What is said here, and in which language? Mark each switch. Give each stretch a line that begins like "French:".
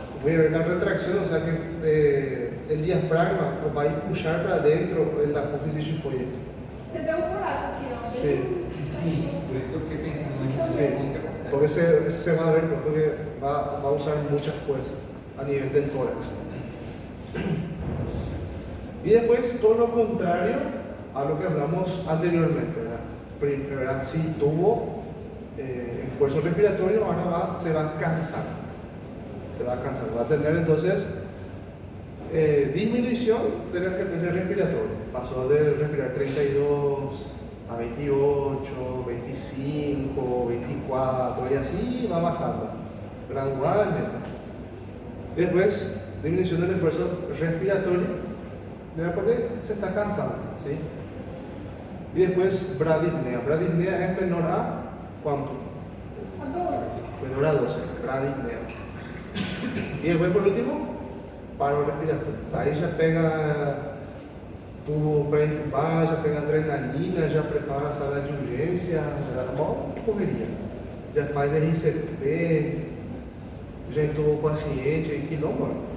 Spanish: voy a ver la retracción, o sea que el diafragma va a empujar para adentro en la apófisis tifoides.
Portuguese: Você deu um buraco aqui, ó. Sim. Sim, por isso que eu fiquei pensando, imagina
Spanish: Sí,
Portuguese: como que acontece.
Spanish: porque se va a ver porque va a usar mucha fuerza a nivel del tórax. Y después todo lo contrario a lo que hablamos anteriormente, ¿verdad? Si tuvo esfuerzo respiratorio, ahora se va a cansar. Va a tener entonces disminución de la frecuencia respiratoria. Pasó de respirar 32 a 28, 25, 24 y así va bajando gradualmente. Después, disminución del esfuerzo respiratorio, ¿verdad? Porque se está cansando, ¿sí? Y después bradipnea. Bradipnea es menor a ¿cuánto? A 12. Menor a 12, bradipnea. Y después por último, paro respiratorio. Ahí ya pega tubo para intubar,
Portuguese: já pega adrenalina, já prepara a sala de urgência, mó correria. Já faz RCP, já entubou o paciente em quilômetro.